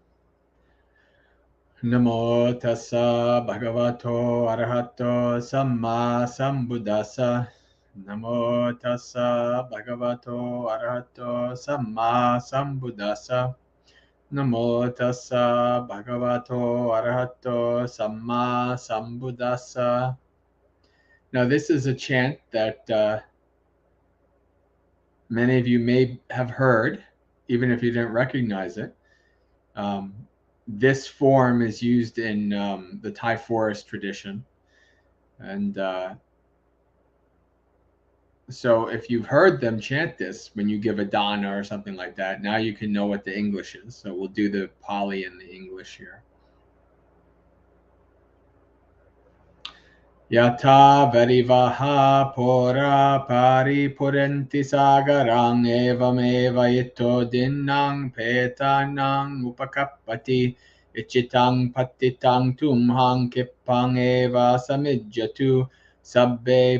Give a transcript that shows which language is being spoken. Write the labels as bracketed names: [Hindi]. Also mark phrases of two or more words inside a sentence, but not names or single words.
[Pali] Namo tassa bhagavato arahato samma sambuddhassa. Namo tassa bhagavato arahato samma sambuddhassa. Namo tassa bhagavato arahato samma sambuddhassa. [English] Now, this is a chant that many of you may have heard, even if you didn't recognize it. This form is used in the Thai forest tradition. And so if you've heard them chant this when you give a dana or something like that, now you can know what the English is. So we'll do the Pali and the English here. [Pali] Yata varivaha pora paripurenti sagarang evameva ito dinang petanang upakappati ichitang patitang tumhang kippang eva samijjatu sabbe